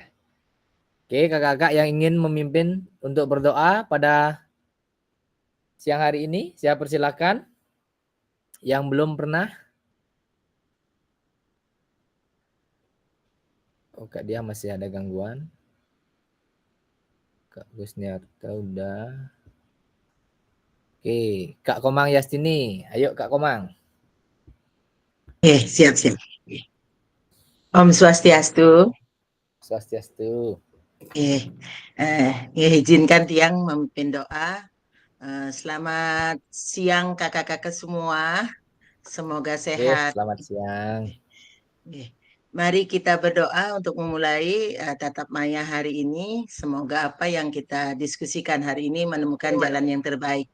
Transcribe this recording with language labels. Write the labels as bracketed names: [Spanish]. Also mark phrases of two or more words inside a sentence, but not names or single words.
[Indonesian] Oke, kakak-kakak yang ingin memimpin untuk berdoa pada siang hari ini, saya persilakan. Yang belum pernah. Oh, Kak Diah masih ada gangguan. Kak Gusniarta udah. Oke, Kak Komang Yastini. Ayo Kak Komang. Siap. [Balinese] Om Swastiastu. [Indonesian] Swastiastu. Izinkan Tiang memimpin doa. Selamat siang kakak-kakak semua. Semoga sehat. Selamat siang. Mari kita berdoa untuk memulai tatap maya hari ini. Semoga apa yang kita diskusikan hari ini menemukan jalan yang terbaik.